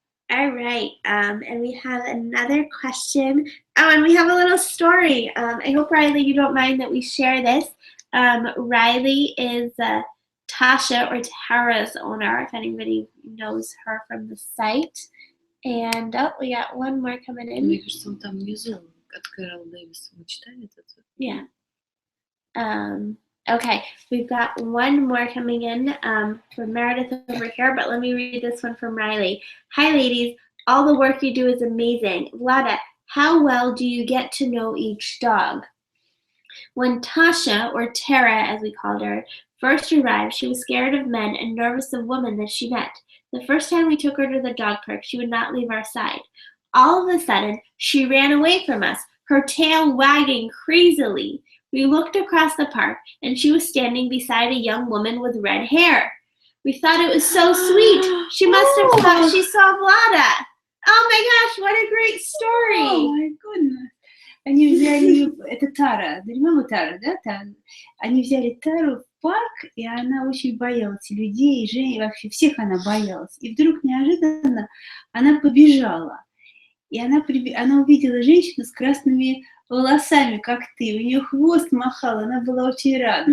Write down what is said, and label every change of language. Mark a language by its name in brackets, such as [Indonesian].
[English] All right, and we have another question. Oh, and we have a little story. I hope, Riley, you don't mind that we share this. Riley is Tasha or Tara's owner, if anybody knows her from the site. And oh, we got one more coming in. [Russian] Мне кажется, он там внизу от Кэрол Дэвис. Вы читали это? [English] Yeah. Okay, we've got one more coming in from Meredith over here, but let me read this one from Riley. Hi, ladies. All the work you do is amazing. Vlada, how well do you get to know each dog? When Tasha, or Tara as we called her, first arrived, she was scared of men and nervous of women that she met. The first time we took her to the dog park, she would not leave our side. All of a sudden, she ran away from us, her tail wagging crazily. We looked across the park, and she was standing beside a young woman with red hair. We thought it was so sweet. She must have thought she saw Vlada. Oh my gosh, what a great story. Oh my goodness. [Russian] Они взяли, это Тара, [English] remember [Russian] Тара, да? Они взяли Тару в парк, и она очень боялась и людей, и женщин, вообще всех она боялась. И вдруг неожиданно она побежала. И она увидела женщину с красными волосами, как ты. У нее хвост махал, она была очень рада.